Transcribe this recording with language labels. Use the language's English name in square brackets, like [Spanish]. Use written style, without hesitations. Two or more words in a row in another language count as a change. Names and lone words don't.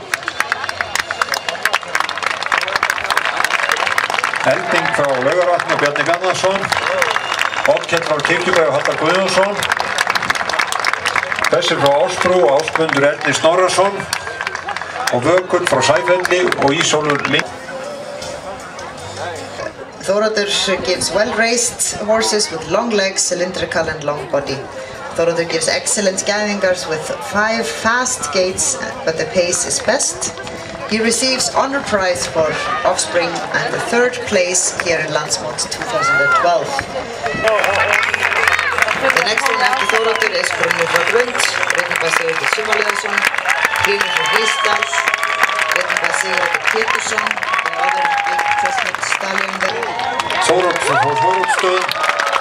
[Icelandic] Elding frá Laugarvatni og Bjarni Bjarnason. Oddkell frá Kirkjubæ og Haldon Guðjónsson. Hvessir frá Ásbrú og Ásmundur Ernir Snorarsson. Og Vökull frá Sæfelli og Ísólfur Líndal. [English] Þóroddur gives well-raised horses with long legs, cylindrical and long body. Þóroddur gives excellent gæðingars with 5 fast gaits, but the pace is best. He receives honor prize for offspring and the 3rd place here in Landsmót 2012. The next one after Þóroddur is Grunnur frá Grund, Sigursteinn Sumarliðason, Hrynur frá Hrísdal, Sigurróttur Pétursson, the other big chestnut stallion there. Þóroddur frá Þóroddsstöðum.